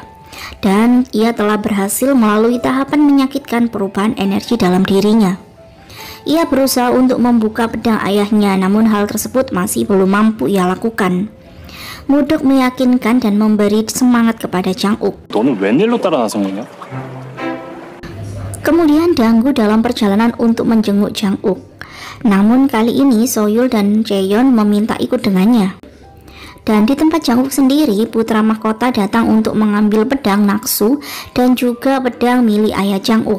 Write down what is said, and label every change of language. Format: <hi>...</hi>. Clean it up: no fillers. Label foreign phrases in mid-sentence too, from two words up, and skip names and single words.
<id>Dan ia telah berhasil melalui tahapan menyakitkan perubahan energi dalam dirinya. Ia berusaha untuk membuka pedang ayahnya, namun hal tersebut masih belum mampu ia lakukan. Mudok meyakinkan dan memberi semangat kepada Jang-uk.</id> <ko>너는 웬일로 따라 나선 거냐?</ko> <id>Kemudian Danggu dalam perjalanan untuk menjenguk Jang-uk. Namun kali ini Soyul dan Jaeyeon meminta ikut dengannya. Dan di tempat Jang-uk sendiri, putra mahkota datang untuk mengambil pedang Naksu dan juga pedang milik ayah Jang-uk.</id>